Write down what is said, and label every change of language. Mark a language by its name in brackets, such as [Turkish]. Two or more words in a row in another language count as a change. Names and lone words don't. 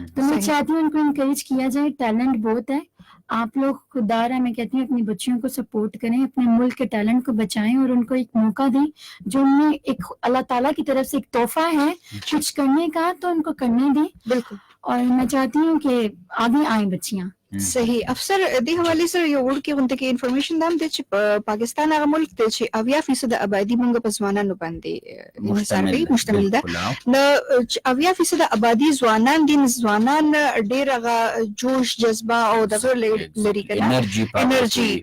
[Urdu] تو میں چاہتی ہوں ان کو انکریج کیا جائے۔ ٹیلنٹ بہت ہے، آپ لوگ خوددار ہے، میں کہتی ہوں اپنی بچیوں کو سپورٹ کریں، اپنے ملک کے ٹیلنٹ کو بچائیں اور ان کو ایک موقع دیں جو انہیں ایک اللہ تعالیٰ کی طرف سے ایک تحفہ ہے کچھ کرنے کا، تو ان کو کرنے دیں. बिल्कुल. اور میں چاہتی ہوں کہ آگے آئے بچیاں. [Pashto] صحیح. افسر دې حواله سره یو وړوکی غونډه کې انفارمیشن دام دی چې پاکستان هغه ملک دی چې 80% آبادی موږ په ځوانانو باندې مشتمل ده. نو 80% آبادی ځوانان دي. ځوانان ډېر هغه جوش جذبه او دغه لري کنه انرژي.